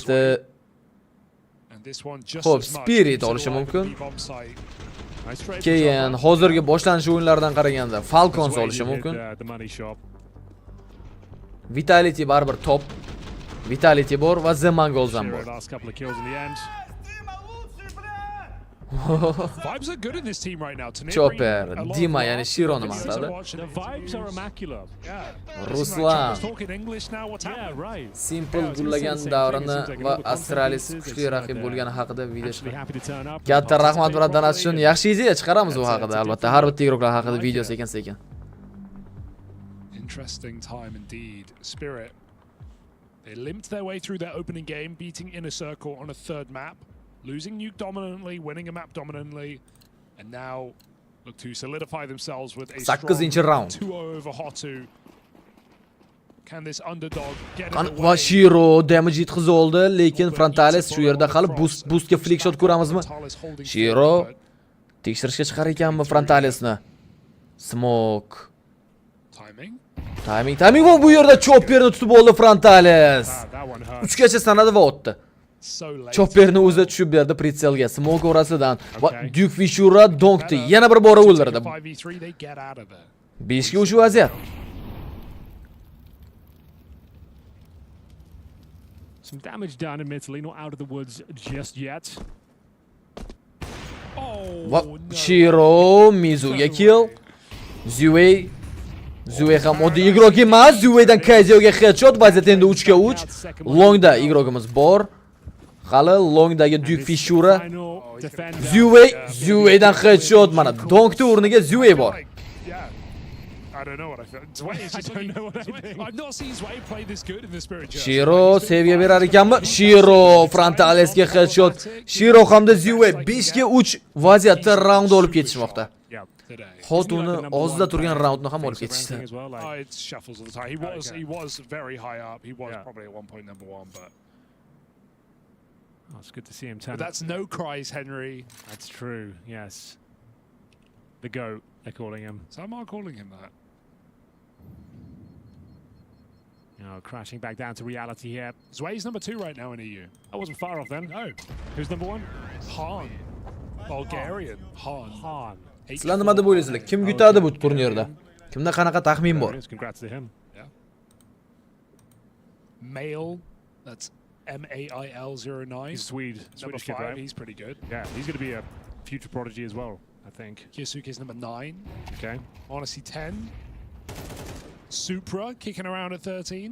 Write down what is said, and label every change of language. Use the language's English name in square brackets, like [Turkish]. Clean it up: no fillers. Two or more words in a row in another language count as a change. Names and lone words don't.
[Uzbek] Kubikni Xo'p, Spirit olishi mumkin. Keyin hozirgi boshlanish o'yinlaridan qaraganda Falcons olishi mumkin. Vitality baribir top. Vitality bor va The Mongols ham bor. [English] Vibes are good in this team right now. Chopper, [Uzbek] Dima, yani Shironi maqtadi. [English] The vibes are immaculate. Ruslan, Talking English now. What's happening? Right. [Uzbek] Simple gullagan davrini va Astralis kuchli raqib bo'lgani haqida video chiqardi. Katta rahmat birodarlar uchun. Yaxshi ideya chiqaramiz u haqida, albatta. Har bitta igroqlar haqida video sekin-sekin. [English] Interesting time indeed. Spirit. They limped their way through their opening game, beating Inner Circle on a third map, losing Nuke dominantly, winning a map dominantly, and now look to solidify themselves with a strong round. 2-0 over Hotu. Can this underdog get in the [Uzbek] Va [English] way? [Uzbek] Shiro damage yetkazib oldi, lekin Frontalis shu yerda hali boostga [English] flick shot [Uzbek] ko'ramizmi? Shiro tekshirishga chiqar ekanmi Frontalisni? Smoke. Timing va bu yerda Chopperni tutib oldi Frontalis. 3 gacha sanadi va o'tdi. Chopperni o'zi tushib berdi pritselga. Smoke orasidan va Duke Fishura donkdi. Yana bir bora o'ldirdi. 5 ga uch vaziyat. [English] Some damage done admittedly, not out of the woods just yet. [Uzbek] Va Shiro Mizuga kill. Zue ham oddiy igrok emas. Zuedan Kaizoga headshot, vaziyat endi 3 ga 3. Longda igrogimiz bor. Hali Longdagi Duke Fishura. Zuedan headshot, mana donkni o'rniga Zue bor. [English] I don't know what I feel. I've not seen Zway play this good in the Spirit jersey. [Uzbek] Shiro seviya berar ekanmi? Shiro Frontalisga headshot. Shiro hamda Zue 5 ga 3 vaziyatda round olib ketishmoqda. Xotuni ozda turgan roundni ham olib ketishdi. [English] It shuffles all the time. He was very high up. He was probably at one point number 1, but it's good to see him turn. But that's no cries, Henry. That's true. Yes. The GOAT, they're calling him. Some are calling him that. Crashing back down to reality here. Zway's number 2 right now in EU. I wasn't far off then. No. Who's number 1? Han. Bulgarian. Han. [Uzbek] Sizlar nima deb o'ylaysizlar? Kim yutadi bu turnirda? Kimda qanaqa taxmin bor? [English] Congrats to him. Yeah. Mail. That's MAIL09. He's Swede. Number 5. Kid, right? He's pretty good. Yeah, he's going to be a future prodigy as well, I think. Kyosuke's number 9. Okay. Honesty 10. Supra kicking around at 13.